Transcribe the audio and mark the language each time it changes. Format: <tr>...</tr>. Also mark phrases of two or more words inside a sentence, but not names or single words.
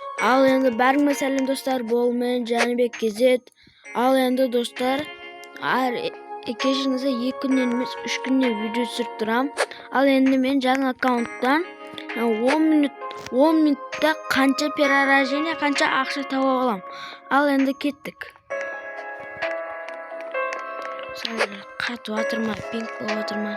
<kk>Al endi barcha sәлем dostlar, бұл мен Жәнібек KZ. Al endi dostlar, кешіріңіздер 2 күннен емес 3 күннен видео түсіріп тұрам. Ал енді мен жаңа аккаунттан 10 минутта қанша перерождение, қанша ақша таба алам. Ал енді кеттік. Қатып отырма, пинг болып отырма.</kk>